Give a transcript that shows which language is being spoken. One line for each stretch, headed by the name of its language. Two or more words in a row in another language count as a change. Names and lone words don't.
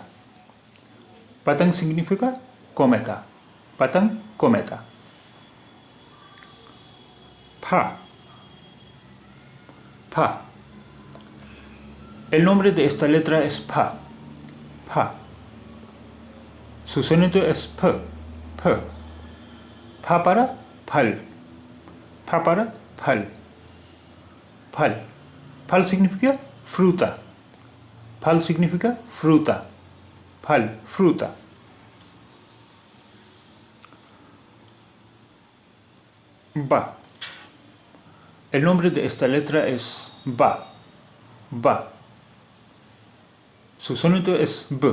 Spanish: Patán significa cometa. Patán, cometa. Pa. Pa. El nombre de esta letra es pa. Pa. Su sonido es p. P. Pa para pal. Pa para pal. Pal. Pal significa fruta. Pal significa fruta. Pal, fruta. Ba. El nombre de esta letra es ba. Ba. Su sonido es b.